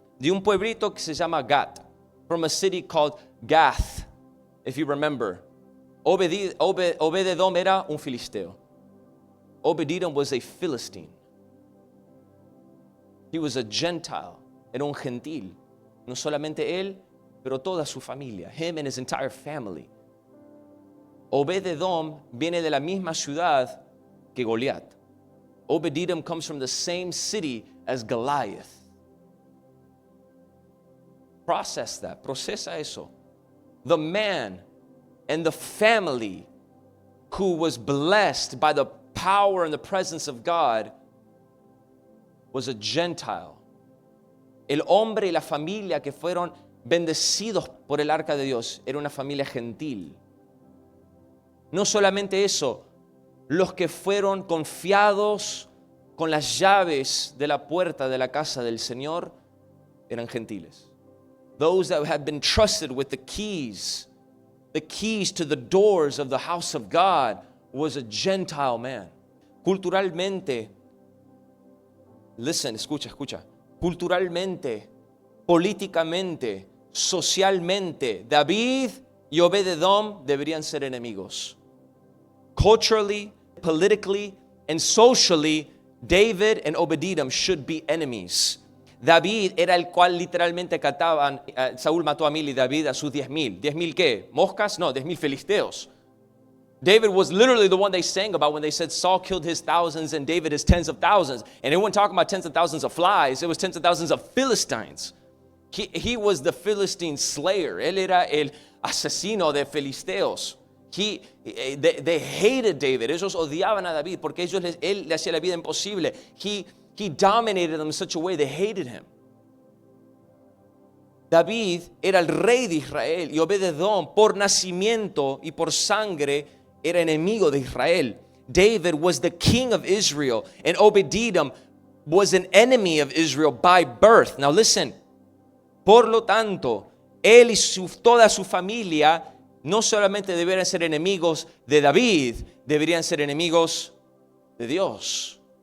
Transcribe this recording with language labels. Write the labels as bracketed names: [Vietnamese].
[Spanish] De un pueblito que se llama Gat. [English] From a city called Gath, if you remember. [Spanish] Obed-edom era un filisteo. [English] Obed-edom was a Philistine. He was a Gentile. [Spanish] Era un gentil. No solamente él, pero toda su familia. [English] Him and his entire family. [Spanish] Obed-Edom viene de la misma ciudad que Goliat. [English] Obed-Edom comes from the same city as Goliath. [Spanish] Procesa eso. [English] The man and the family who was blessed by the power and the presence of God was a Gentile. [Spanish] El hombre y la familia que fueron bendecidos por el arca de Dios era una familia gentil. No solamente eso, los que fueron confiados con las llaves de la puerta de la casa del Señor eran gentiles. [English] Those that had been trusted with the keys to the doors of the house of God was a Gentile man. [Spanish] Culturalmente, listen, escucha. Culturalmente, políticamente, socialmente, David y Obed-Edom deberían ser enemigos. [English] Culturally, politically, and socially, David and Obed-Edom should be enemies. [Spanish] David era el cual literalmente cantaban, Saúl mató a 1000 y David a sus 10,000. ¿10,000 qué? ¿Moscas? No, 10,000 filisteos. [English] David was literally the one they sang about when they said Saul killed his thousands and David his tens of thousands. And they weren't talking about tens of thousands of flies. It was tens of thousands of Philistines. He was the Philistine slayer. [Spanish] Él era el asesino de filisteos. [English] They hated David. [Spanish] Ellos odiaban a David porque él le hacía la vida imposible. [English] He dominated them in such a way they hated him. [Spanish] David era el rey de Israel y Obed-Edom por nacimiento y por sangre era enemigo de Israel. [English] David was the king of Israel and Obed-Edom was an enemy of Israel by birth. Now listen, [Spanish] por lo tanto, él y toda su familia no solamente deberían ser enemigos de David, deberían ser enemigos de Dios.